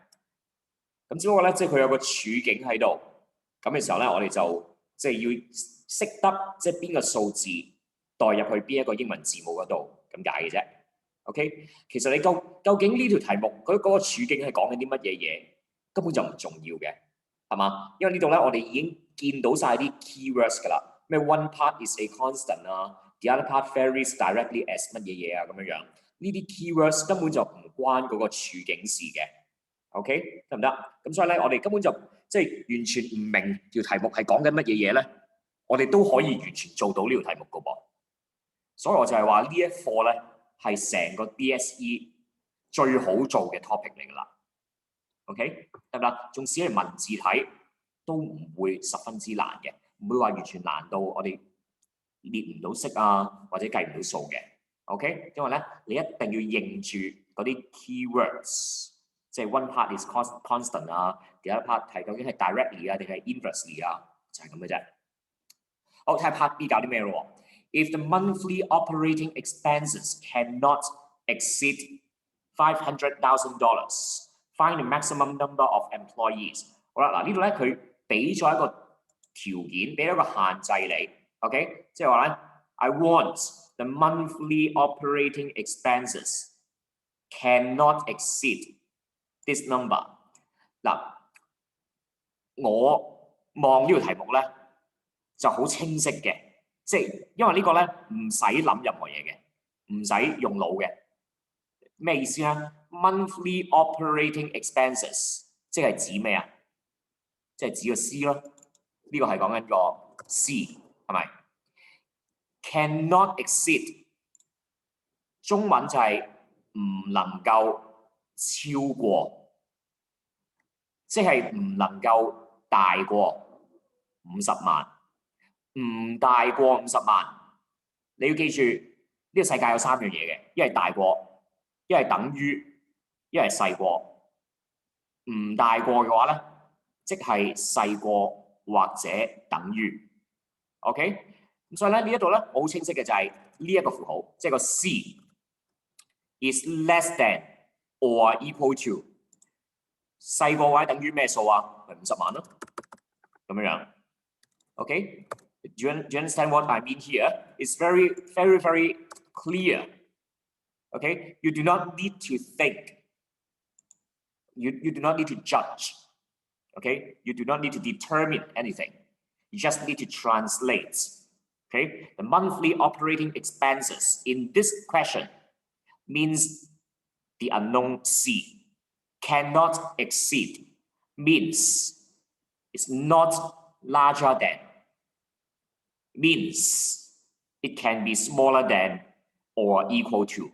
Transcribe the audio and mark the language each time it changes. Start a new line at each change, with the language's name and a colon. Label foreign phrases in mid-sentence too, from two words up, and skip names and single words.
Cantonese: 咁只不過咧，即係佢有個處境喺度，咁嘅時候咧，我哋就即係要識得即係邊個數字代入去邊一個英文字母嗰度咁解嘅啫。OK， 其實你究竟呢條題目嗰個處境係講緊啲乜嘢嘢，根本就唔重要嘅，係嘛？因為呢度咧，我哋已經見到晒啲 keywords 㗎啦，咩
English: one part is a constant
Cantonese: 啊 ，
English: the other part varies directly as
Cantonese: 乜嘢嘢啊咁樣樣，呢啲 keywords 根本就唔關嗰個處境事嘅。OK， 得唔得？咁所以咧，我哋根本就即係完全唔明條題目係講緊乜嘢嘢咧，我哋都可以完全做到呢條題目㗎噃。所以我就係話呢一課咧。係成個 DSE 最好做嘅 topic 嚟㗎啦 ，OK 得唔得？縱使係文字睇都唔會十分之難嘅，唔會話完全難到我哋列唔到式啊，或者計唔到數嘅 ，OK？因為咧你一定要認住嗰啲 keywords， 即係
English: one part is constant
Cantonese: 啊 ，
English: the other part
Cantonese: 係究竟係 directly 啊定係 inversely 啊，就係咁嘅啫。好，睇下 part B 搞啲咩咯。
English: If the monthly operating expenses cannot exceed $500,000, find the maximum number of employees。
Cantonese: 好啦，嗱呢度咧佢俾咗一個條件，俾咗一個限制你 ，OK？即係話咧
English: ，I want the monthly operating expenses cannot exceed this number。
Cantonese: 嗱，我望呢條題目咧就好清晰嘅。即係因為呢個咧唔使諗任何嘢嘅，唔使用腦嘅。咩意思咧 ？
English: Monthly operating expenses
Cantonese: 即係指咩啊？即係指個 C 咯。呢個係講緊個 C 係咪 ？
English: Cannot exceed
Cantonese: 中文就係唔能夠超過，即係唔能夠大過50萬。唔大過50萬，你要記住呢個世界有3樣嘢嘅，一係大過，一係等於，一係細過。唔大過嘅話咧，即係細過或者等於。OK， 咁所以咧呢一度咧我好清晰嘅就係呢一個符號，即係個 C
English: is less than or equal to
Cantonese: 細過或者等於咩數啊？咪50萬咯，咁樣樣。
English: Okay, do you understand what I mean here? It's very, very, very clear. Okay, you do not need to think. You do not need to judge. Okay, you do not need to determine anything. You just need to translate. Okay, the monthly operating expenses in this question means the unknown C cannot exceed, means it's not larger than, means it can be smaller than or equal to.